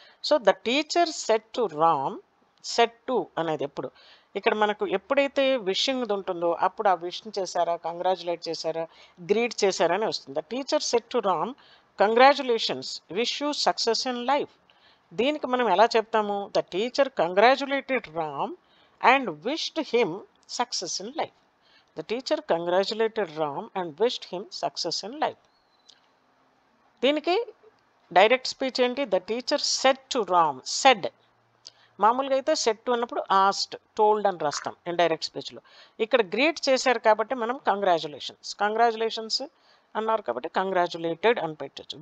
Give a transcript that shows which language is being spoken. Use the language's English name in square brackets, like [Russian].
[English] so the teacher said to Ram, [Telugu] said to అనేది ఎప్పుడు ఇక్కడ మనకు ఎప్పుడైతే విషింగ్ ఉంటుందో అప్పుడు ఆ విష్ చేశారా, కంగ్రాచులేట్ చేశారా, గ్రీట్ చేశారా అని వస్తుంది. [English] The teacher said to Ram congratulations, wish you success in life. [Telugu] దీనికి మనం ఎలా చెప్తాము? [English] The teacher congratulated Ram and wished him success in life. The teacher congratulated Ram and wished him success in life. [Telugu] దీనికి direct speech ఏంటి? [English] The teacher said to Ram. [Telugu] Said మామూలుగా అయితే set అన్నప్పుడు ఆస్ట్, told అని రాస్తాం ఇండైరెక్ట్ స్పీచ్లో. ఇక్కడ గ్రీట్ చేశారు కాబట్టి మనం కంగ్రాచులేషన్స్ అన్నారు కాబట్టి కంగ్రాచులేటెడ్ అని పెట్టచ్చు.